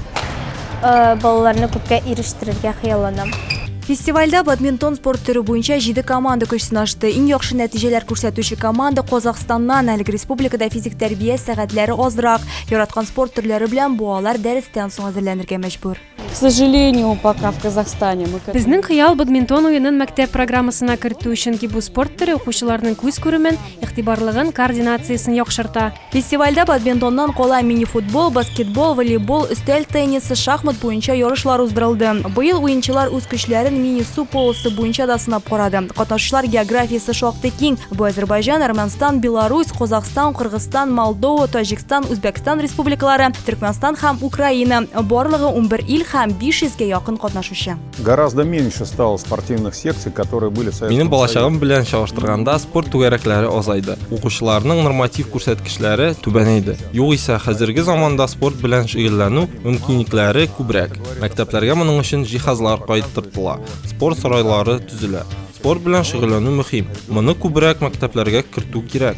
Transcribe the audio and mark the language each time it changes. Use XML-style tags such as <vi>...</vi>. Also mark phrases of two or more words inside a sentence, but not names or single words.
<tt>Балаларны күпкә ирештерергә хыялланам. Фестивальдә бадминтон спорт түрі буенча 7 команда көч сынашты. Иң яхшы нәтиҗәләр күрсәтүче команда Казахстаннан. Әлеге республикада физик тәрбия сәгатьләре азрак. Яраткан спорт төрләре белән балалар дәрестән соң әзерләнергә мәҗбүр.</tt> <ru>К сожалению, пока в Казахстане</ru> <tt>Безнең хыял бадминтон уенын мәктәп программасына кертү өчен ки бу спорт төре укучыларның күз күремен, игътибарлыгын, координациясын яхшырта. Фестивальдә бадминтоннан кала мини-футбол, баскетбол, волейбол, өстәл теннисы, шахмат буенча ярышлар уздырылды. Быел уенчылар үз көчләрен мини-су полосы буенча да сынап карады. Катнашучылар географиясы шактый киң. Бу Азәрбайҗан, Армәнстан, Беларусь, Казахстан, Кыргызстан, Молдова, Таҗикстан, Үзбәкстан республикалары, Төркмәнстан һәм Украина. Барлыгы 11 ил һәм 500-ге якын катнашучы.</tt> <ru>Гораздо меньше стало спортивных секций, которые были в Советском</ru> <tt>Минем балачагым белән чагыштырганда спорт түгәрәкләре азайды. Укучыларның норматив күрсәткечләре түбәнәйде. Югыйсә хәзерге заманда спорт белән шөгыльләнү мөмкинлекләре күбрәк. Мәктәпләргә моның өчен җиһазлар кайтыртыла. Спорт сарайлары төзелә. Спорт белән шөгыльләнү мөһим. Моны күбрәк мәктәпләргә кертү кирәк.</tt>